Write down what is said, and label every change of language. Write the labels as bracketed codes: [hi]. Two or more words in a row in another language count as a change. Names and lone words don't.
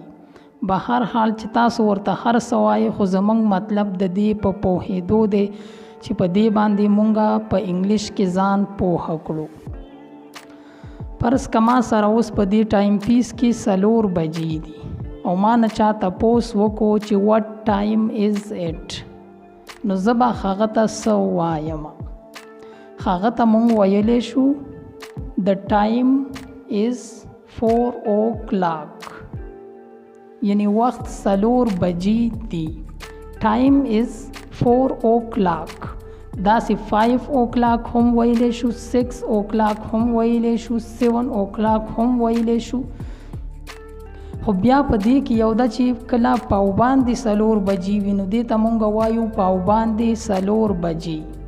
[ps] به هر حال چې تاسو ورته هر څه وایي، خو زمونږ مطلب د دې په پوهېدو دی چې په دې باندې مونږه په انګلیش کې ځان پوهه کړو. فرض که ما سره اوس په دې ټایم پیس کې 4 بجې دي او ما نه چا تپوس وکړو چې [en] what time is it، [ps] نو زه به هغه ته څه وایم؟ هغه ته مونږ ویلی شو [en] the time is 4 o'clock، [ps] یعنی وخت 4 بجې دي. [en] time is 4 o'clock. [ps] داسې 5 o'clock هم ویلی شو، 6 o'clock هم ویلی شو، 7 o'clock هم ویلی شو. خو بیا په دې کې یو ده چې کله پاوباندې 4 بجې وي نو دې ته مونږ وایو پاوباندې 4 بجې.